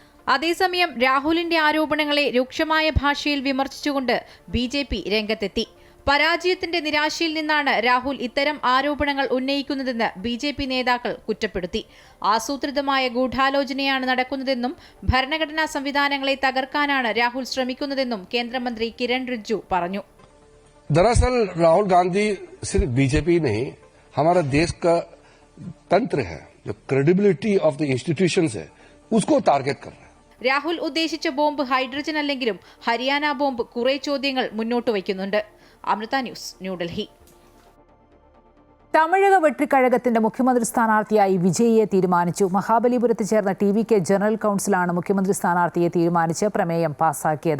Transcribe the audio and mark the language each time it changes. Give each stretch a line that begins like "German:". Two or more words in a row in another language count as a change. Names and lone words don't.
Malayalam: അതേസമയം രാഹുലിന്റെ ആരോപണങ്ങളെ രൂക്ഷമായ ഭാഷയിൽ വിമർശിച്ചുകൊണ്ട് BJP രംഗത്തെത്തി. പരാജയത്തിന്റെ നിരാശയിൽ നിന്നാണ് രാഹുൽ ഇത്തരം ആരോപണങ്ങൾ ഉന്നയിക്കുന്നതെന്ന് BJP നേതാക്കൾ കുറ്റപ്പെടുത്തി. ആസൂത്രിതമായ ഗൂഢാലോചനയാണ് നടക്കുന്നതെന്നും ഭരണഘടനാ സംവിധാനങ്ങളെ തകർക്കാനാണ് രാഹുൽ ശ്രമിക്കുന്നതെന്നും കേന്ദ്രമന്ത്രി കിരൺ റിജ്ജു പറഞ്ഞു.
Hindi: दरअसल राहुल गांधी सिर्फ BJP नहीं, हमारा देश का तंत्र है, जो
English: credibility of the institutions
Hindi: है, उसको टारगेट कर रहा है.
Malayalam: രാഹുൽ ഉദ്ദേശിച്ച ബോംബ് ഹൈഡ്രജൻ അല്ലെങ്കിലും ഹരിയാന ബോംബ് കുറെ ചോദ്യങ്ങൾ മുന്നോട്ട് വയ്ക്കുന്നുണ്ട്. അമൃത ന്യൂസ്, ന്യൂഡൽഹി. തമിഴക വെട്രിക്കഴകത്തിന്റെ മുഖ്യമന്ത്രി സ്ഥാനാർത്ഥിയായി വിജയിയെ തീരുമാനിച്ചു. മഹാബലിപുരത്ത് ചേർന്ന TVK ജനറൽ കൗൺസിലാണ് മുഖ്യമന്ത്രി സ്ഥാനാർത്ഥിയെ തീരുമാനിച്ച് പ്രമേയം പാസാക്കിയത്.